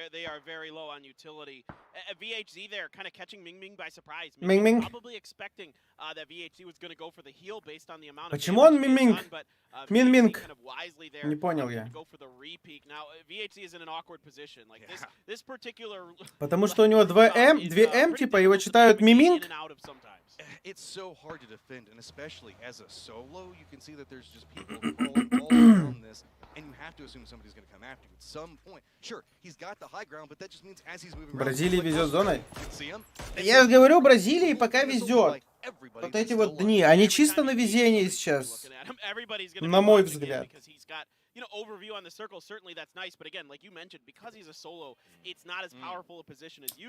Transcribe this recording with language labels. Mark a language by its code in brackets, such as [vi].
[en] They are very low on utility. VHZ there kind of catching Ming Ming by surprise. Ming Ming probably expecting that VHZ was going to go for the heal based on the amount of [ru] Почему он Мин Минг? Мин Минг. Не понял я. [en] Now VHZ is in an awkward position. Like this particular. [ru] Потому что у него 2М, типа, его читают Миминг. [en] It's so hard to defend, and especially as a solo, you can see that there's just people all around this, and you have to assume somebody's going to come after you at some point. Sure, he's got the high ground, but that just means as he's moving around... [ru] Бразилии везет зоной. Я же говорю, Бразилии пока везет. Вот эти вот дни, они чисто на везении сейчас, на мой взгляд. [en] You know, overview on the circle, certainly that's nice, but again, like you mentioned, because he's a solo, it's not as powerful a position as you.